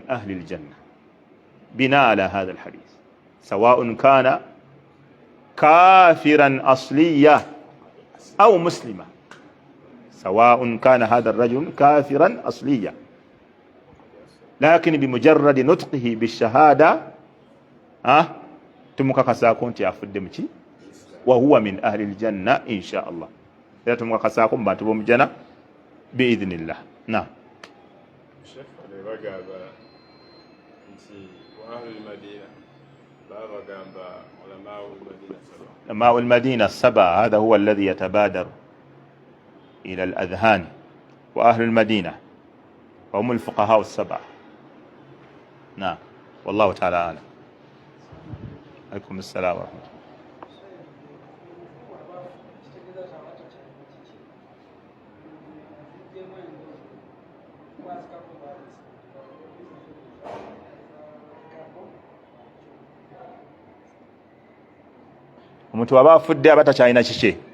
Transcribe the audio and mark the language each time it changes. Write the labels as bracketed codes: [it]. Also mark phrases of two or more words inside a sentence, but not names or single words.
[ar] أهل الجنة بناء على هذا الحديث، سواء كان كافرا أصليا أو مسلما، سواء كان هذا الرجل كافرا أصليا، لكن بمجرد نطقه بالشهادة [lg] tumukakasaako nti afudde muki [ar] وهو من أهل الجنة إن شاء الله. [lg] Era tumukakasaako mu bantu b'omujjana biidhnillah. [ar] Naam. [lg] Sheikh bagamba nti [ar] وأهل المدينة [lg] bagamba [ar] علماء المدينة السبعة، هذا هو الذي يتبادر إلى الأذهان. وأهل المدينة وهم الفقهاء السبعة. نعم، والله تعالى أعلم. عليكم السلام ورحمة الله. [lg] Omuntu aba afudde aba takyalina kiki.